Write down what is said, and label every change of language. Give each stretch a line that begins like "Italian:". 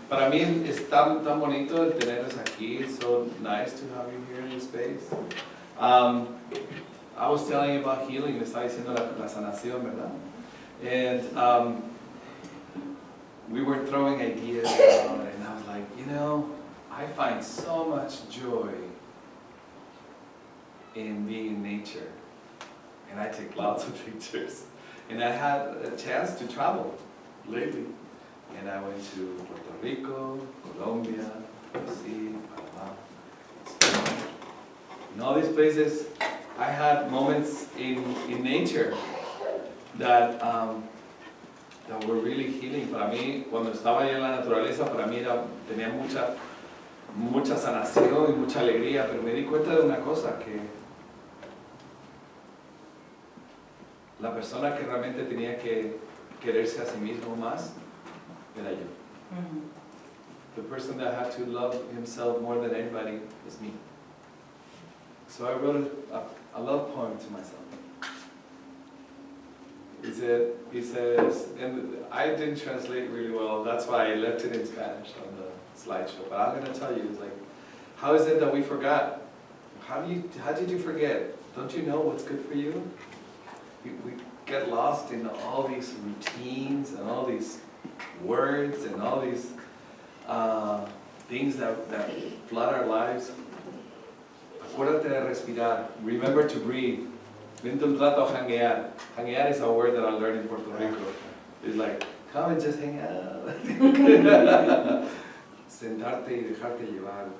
Spanish: Para mí es tan bonito el tenerlos aquí.
English: It's so nice to have you here in this space. I was telling you about healing.
Spanish: Le estaba diciendo la sanación, ¿verdad?
English: And we were throwing ideas around, and I was like, I find so much joy in being in nature. And I take lots of pictures. And I had a chance to travel lately. And I went to Puerto Rico, Colombia, Brazil, Panama, Spain. In all these places, I had moments in nature that were really healing.
Spanish: Para mí, cuando estaba allá en la naturaleza, para mí tenía mucha sanación y mucha alegría, pero me di cuenta de una cosa, que la persona que realmente tenía que quererse a sí mismo más era yo.
English: The person that had to love himself more than anybody was me. So I wrote a love poem to myself. He says, and I didn't translate really well, that's why I left it in Spanish on the slideshow, but I'm going to tell you, it's like, how is it that we forgot? How did you forget? Don't you know what's good for you? We get lost in all these routines and all these words and all these things that flood our lives.
Spanish: Acuérdate de respirar.
English: Remember to breathe.
Spanish: Vente un rato a janguear.
English: Janguear is a word that I learned in Puerto Rico. It's like, come and just hang out.
Spanish: Sentarte y dejarte llevar.